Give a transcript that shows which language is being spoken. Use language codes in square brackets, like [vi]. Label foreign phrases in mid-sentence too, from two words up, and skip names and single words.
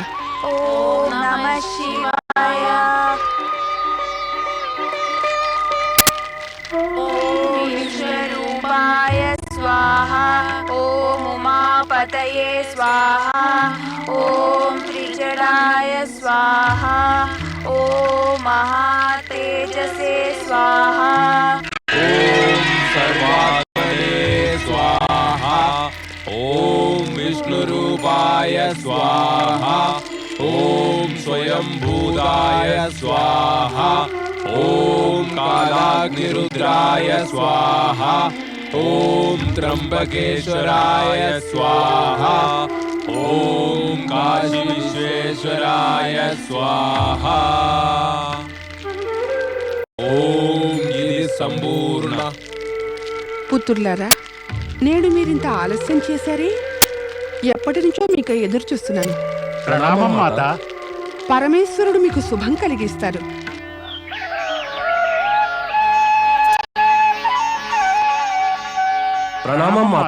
[sa] ॐ नमः शिवाय. ॐ विश्वरूपाय स्वाह, ॐ उमापतये स्वाह, ॐ त्रिजडाय स्वाह. स्वाहा ॐ महातेजसे स्वाहा ॐ सर्वात्मने स्वाहा ॐ विष्णुरूपाय स्वाहा ॐ स्वयंभूताय स्वाहा ॐ कालाग्निरुद्राय स्वाहा ॐ त्र्यंबकेश्वराय स्वाहा ॐ काशी विश्वेश्वराय स्वाहा ॐ [te] ఇది సంపూర్ణ. పుత్రులారా, నేడు మీరింత ఆలస్యం చేశారే? ఎప్పటి నుంచో మీకు ఎదురు చూస్తున్నాను. ప్రణామం మాత. పరమేశ్వరుడు మీకు శుభం కలిగిస్తారు. ప్రణామం మాత.